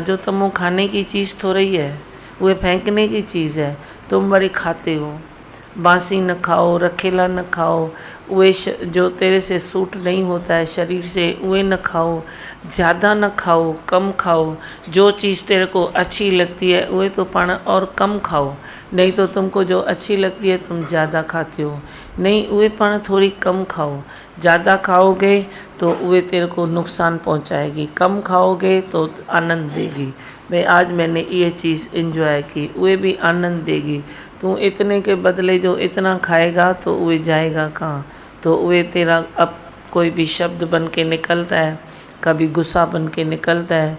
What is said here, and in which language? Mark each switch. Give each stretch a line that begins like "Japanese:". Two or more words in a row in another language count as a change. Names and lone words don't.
Hindi: रजो तमो खाने की चीज़ थोड़ी है, वह फेंकने की चीज़ है, तुम बड़ी खाते हो। बासी न खाओ, रखेला न खाओ, उहे जो तेरे से सूट नहीं होता है शरीर से उहे न खाओ, ज़्यादा न खाओ, कम खाओ। जो चीज़ तेरे को अच्छी लगती है उहे तो पाण और कम खाओ, नहीं तो तुमको जो अच्छी लगती है तुम ज़्यादा खाते हो, नहीं उहे पाण थोड़ी कम खाओ। ज़्यादा खाओगे तो उहे तेरे को नुकसान पहुंचाएगी, कम खाओगे तो आनंद देगी। भाई आज मैंने ये चीज़ एंजॉय की, उहे भी आनंद देगी। तू इतने के बदले जो इतना खाएगा तो उहे जाएगा कहाँ, तो उहे तेरा अब कोई भी शब्द बन के निकलता है, कभी गुस्सा बन के निकलता है।